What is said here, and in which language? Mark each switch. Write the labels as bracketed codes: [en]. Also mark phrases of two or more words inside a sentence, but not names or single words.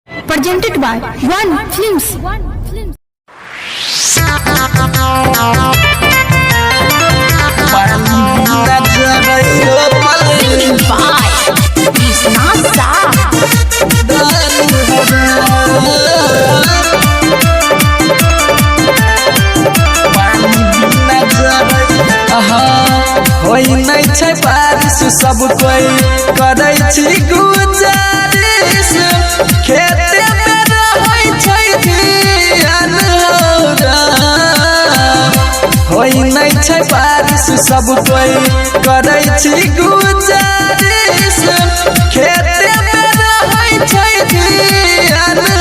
[en] presented by One Films. Singing by Krishna [mai] होई नहीं छै बारिश सब कोई करै छी गुजारिश खेते में रहै छै धियान होई नहीं छै बारिश सब कोई करै छी गुजारिश खेते में रहै छै धियान